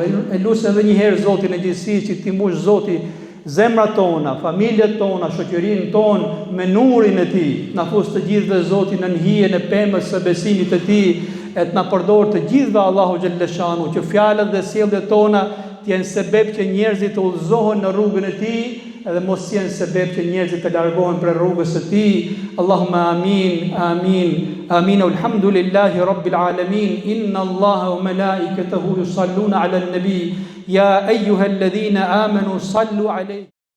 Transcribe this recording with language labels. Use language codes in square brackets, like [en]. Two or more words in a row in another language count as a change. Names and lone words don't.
[sq] E lut edhe një herë Zotin e gjithësisë që ti mbush Zoti zemrat tona, familjet tona, shoqërinë tonë me nurin e tij. Na fus të gjithëve Zoti në hijen e pemës së besimit të tij, e të na përdor të gjithëve Allahu xhalleshanu, që fjalët dhe sjelljet tona të jenë sebeb që njerëzit të udhëzohen në rrugën e tij edhe mos jenë sebeb që njerëzit të largohen për rrugës së tij. [ar] اللهم آمين، آمين، آمين. الحمد لله رب العالمين. إن الله وملائكته يصلون على النبي. يا أيها الذين آمنوا صلوا عليه